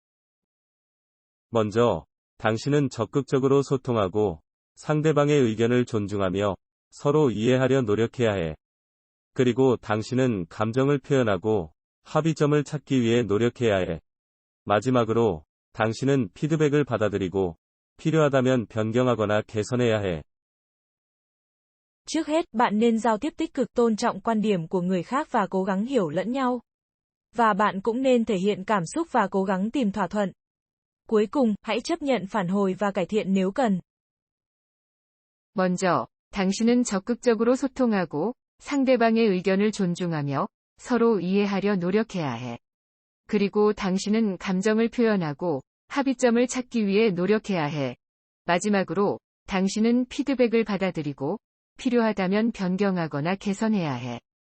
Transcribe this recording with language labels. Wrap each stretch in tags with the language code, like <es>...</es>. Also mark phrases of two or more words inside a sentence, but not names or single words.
<ko>먼저, 당신은 적극적으로 소통하고, 상대방의 의견을 존중하며, 서로 이해하려 노력해야 해. 그리고 당신은 감정을 표현하고, 합의점을 찾기 위해 노력해야 해. 마지막으로, 당신은 피드백을 받아들이고, 필요하다면 변경하거나 개선해야 해.</ko> <vi>Trước hết, bạn nên giao tiếp tích cực, tôn trọng quan điểm của người khác và cố gắng hiểu lẫn nhau. Và bạn cũng nên thể hiện cảm xúc và cố gắng tìm thỏa thuận. Cuối cùng, hãy chấp nhận phản hồi và cải thiện nếu cần.</vi> <ko>먼저, 당신은 적극적으로 소통하고, 상대방의 의견을 존중하며, 서로 이해하려 노력해야 해. 그리고 당신은 감정을 표현하고, 합의점을 찾기 위해 노력해야 해. 마지막으로, 당신은 피드백을 받아들이고, 필요하다면 변경하거나 개선해야 해.</ko>